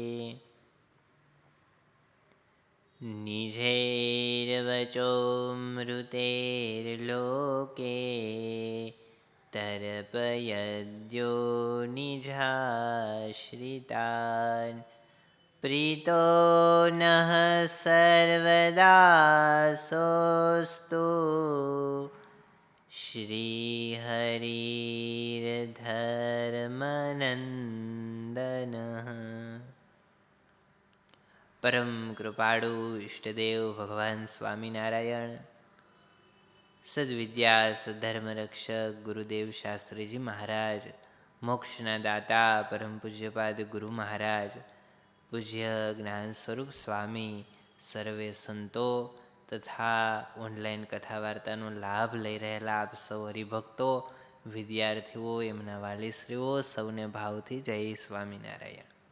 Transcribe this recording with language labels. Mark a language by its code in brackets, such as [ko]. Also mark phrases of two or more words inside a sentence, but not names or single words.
[sa] निजैर्वचोऽमृतैर्लोके तर्पयद्यो निजाश्रितान् प्रीतो नः सर्वदा सोऽस्तु श्रीहरिर्धर्मनन्दनः। [gu] પરમ કૃપાળુ ઈષ્ટદેવ ભગવાન સ્વામિનારાયણ, સદ્વિદ્યા સદ્ધર્મ રક્ષક ગુરુદેવ શાસ્ત્રીજી મહારાજ, મોક્ષના દાતા પરમ પૂજ્યપાદ ગુરુ મહારાજ, પૂજ્ય જ્ઞાન સ્વરૂપ સ્વામી, સર્વે સંતો તથા ઓનલાઈન કથા વાર્તાનો લાભ લઈ રહેલા આપ સૌ હરિભક્તો, વિદ્યાર્થીઓ, એમના વાલીશ્રીઓ, સૌને ભાવથી જય સ્વામિનારાયણ.